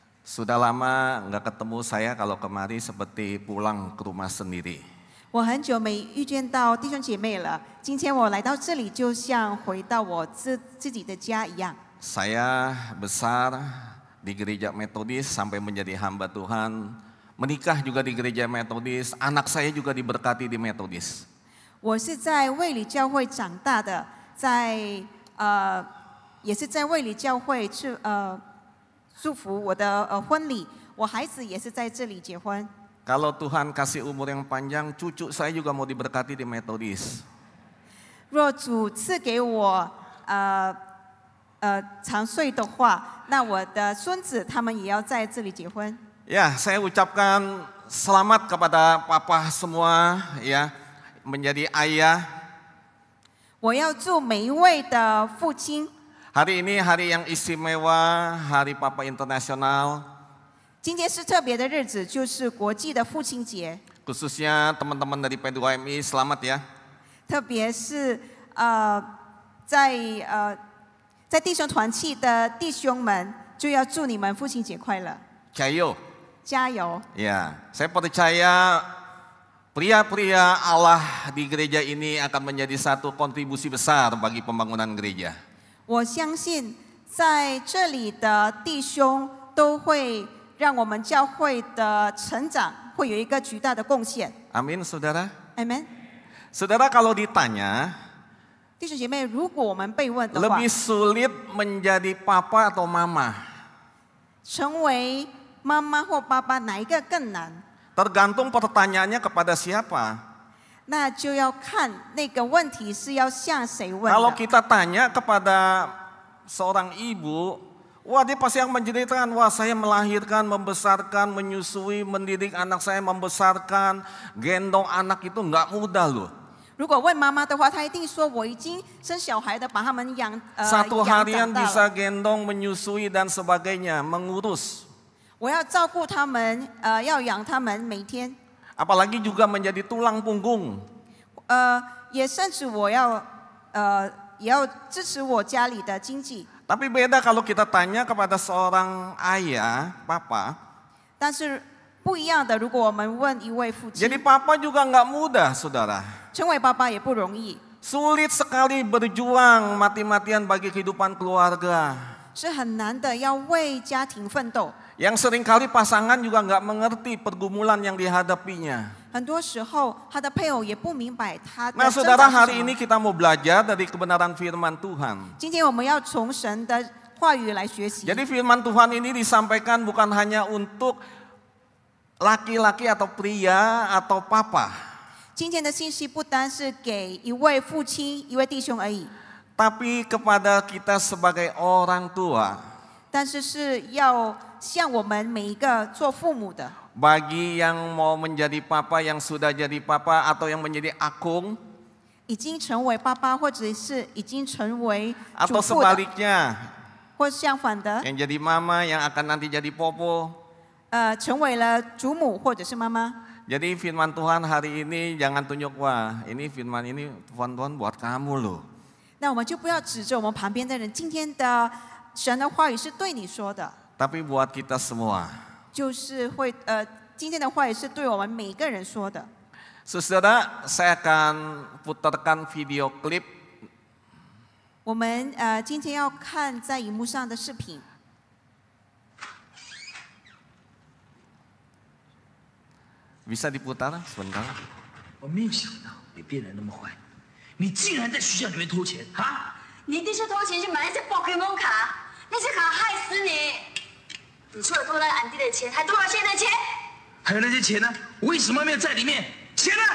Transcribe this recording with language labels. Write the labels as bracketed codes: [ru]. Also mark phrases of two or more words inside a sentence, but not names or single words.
[id] Sudah lama nggak ketemu, saya kalau kemari seperti pulang ke rumah sendiri. [zh] 我很久没遇见到弟兄姐妹了，今天我来到这里，就像回到我自己的家一样。 [id] Saya besar di gereja Metodis sampai menjadi hamba Tuhan, menikah juga di gereja Metodis, anak saya juga diberkati di Metodis. [zh] 我是在卫理教会长大的，也是在卫理教会祝福我的婚礼，我孩子也是在这里结婚。 [id] Kalau Tuhan kasih umur yang panjang, cucu saya juga mau diberkati di Metodis. [zh] 若主赐给我长岁的话，那我的孙子他们也要在这里结婚。 [id] Ya, saya ucapkan selamat kepada papa semua ya, menjadi ayah. [zh] 我要祝每一位的父亲。 [id] Hari ini hari yang istimewa, Hari Papa Internasional. [zh] 今天是特别的日子，就是国际的父亲节。 [id] Khususnya teman-teman dari P2MI, selamat ya. [zh] 特别是在弟兄团契的弟兄们，就要祝你们父亲节快乐。 [id] Cayo. [zh] 加油！ [id] Ya, saya percaya pria-pria Allah di gereja ini akan menjadi satu kontribusi besar bagi pembangunan gereja. [zh] 我相信在这里的弟兄都会让我们教会的成长会有一个巨大的贡献。 [id] Amin, saudara. [zh] Amen。 [id] Saudara, kalau ditanya, [zh] 弟兄姐妹，如果我们被问的话， [id] lebih sulit menjadi papa atau mama? [zh] 成为妈妈或爸爸哪一个更难？ [id] Tergantung pertanyaannya kepada siapa. [zh] 那就要看那个问题是要向谁问 [id] Kalau [zh] 的。 [id] kita tanya kepada seorang ibu, wah dia pasti yang menceritakan, wah saya melahirkan, membesarkan, menyusui, mendidik anak saya, membesarkan, gendong anak itu nggak mudah loh. [zh] 如果问妈妈的话，她一定说我已经生小孩的，把他们养 [id] Satu [zh] 长 [id] harian [zh] 大 [id] bisa [zh] 了。 [id] gendong, menyusui dan sebagainya, mengurus. [zh] 我要照顾他们，要养他们，每天。 [id] Apalagi juga menjadi tulang punggung. [zh] 也甚至我要也要支持我家里的经济。 [id] Tapi beda kalau kita tanya kepada seorang ayah, papa. [zh] 但是不一样的，如果我们问一位父亲， [id] Jadi papa juga nggak mudah, saudara. [zh] 成为爸爸也不容易， [id] Sulit sekali berjuang mati-matian bagi kehidupan keluarga. [zh] 是很难的，要为家庭奋斗。 [id] Yang seringkali pasangan juga nggak mengerti pergumulan yang dihadapinya. [zh] 很多时候，他的配偶也不明白他的 [id] Nah [zh] 挣 [id] saudara, [zh] 扎是 [id] hari [zh] 什 [id] ini [zh] 么。 [id] kita mau belajar dari kebenaran firman Tuhan. [zh] 今天我们要从神的话语来学习。 [id] Jadi firman Tuhan ini disampaikan bukan hanya untuk laki-laki atau pria atau papa. [zh] 今天的信息不单是给一位父亲、一位弟兄而已， [id] Tapi kepada kita sebagai orang tua. [zh] 但是是要向我们每一个做父母的， [id] Bagi yang mau menjadi papa, yang sudah jadi papa atau yang menjadi akung. [zh] 已经成为爸爸，或者是已经成为主 [id] Atau [zh] 妇的， [id] sebaliknya, [zh] 或相反的， [id] yang jadi mama yang akan nanti jadi popo. [zh] 成为了主母或者是妈妈。 [id] Jadi firman Tuhan hari ini jangan tunjuk, wah ini firman ini Tuhan buat kamu loh. [zh] 那我们就不要指着我们旁边的人，今天的神的话语是对你说的， [id] Tapi buat kita semua. [zh] 就是会今天的话语是对我们每一个人说的。 [id] Saudara, saya akan putarkan video klip. [zh] 我们今天要看在荧幕上的视频。 [id] Bisa diputar sebentar? [zh] 我没有想到你变得那么坏，你竟然在学校里面偷钱啊！你弟是偷钱去买那些宝可梦卡，那些卡害死你！你除了偷了俺弟的钱，还偷了现在的钱。还有那些钱呢？为什么没有在里面？钱呢？